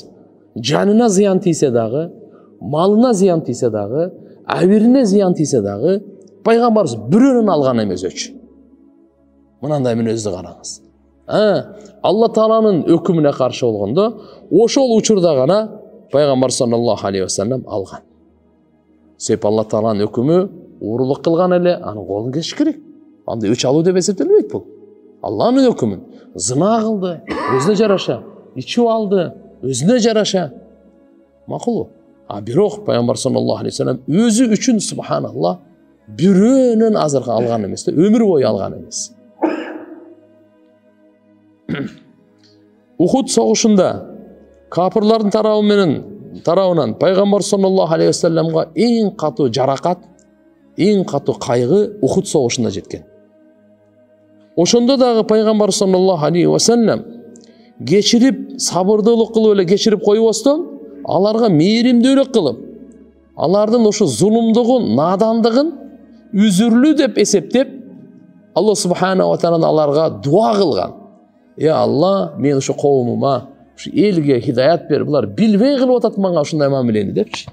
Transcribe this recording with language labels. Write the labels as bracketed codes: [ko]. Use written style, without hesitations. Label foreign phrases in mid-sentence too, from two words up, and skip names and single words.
[ky] Жанына зыян тийсе дагы, малына зыян тийсе дагы, абирине зыян тийсе дагы, пайгамбарыбыз бирөөнүн алган эмес өч. Мынандай мүнөздү караңыз. Алла Тааланын өкүмүнө каршы болгондо, ошол учурда гана пайгамбар [ar] صلى الله عليه وسلم [ky] алган. Себеби Алла Тааланын өкүмү уурулук кылган эле, анын колун кесиш керек. Анда өч алуу деп эсептелбейт бул. Алланын өкүмүн зына кылды, өзүнө жараша, ичип алды, өзүнө жараша. Макулу. Бирок пайгамбар [ar] صلى الله عليه وسلم [ky] өзү үчүн субханаллах бирөөнүн азыркы алган эмес, өмүр бою алган эмес. Ухуд согушунда капырлардын тарабынан пайгамбар [ar] صلى الله عليه و [ky] салламга эң катуу жаракат, эң катуу кайгы Ухуд согушунда жеткен. Ошондо дагы пайгамбар [ar] صلى الله عليه وسلم [ky] кечирип, сабырдуулук кылып эле кечирип койбостон, аларга мээримдүүлүк кылып, алардын ошо зулумдугун, надандыгын үзүрлүү деп эсептеп, Алла [ar] سبحانه وتعالى [ky] аларга дуа кылган. Алла, мен ошо коомума, ошо элге хидаят бер, булар билбей кылып атат мага ушундай мамилени депчи.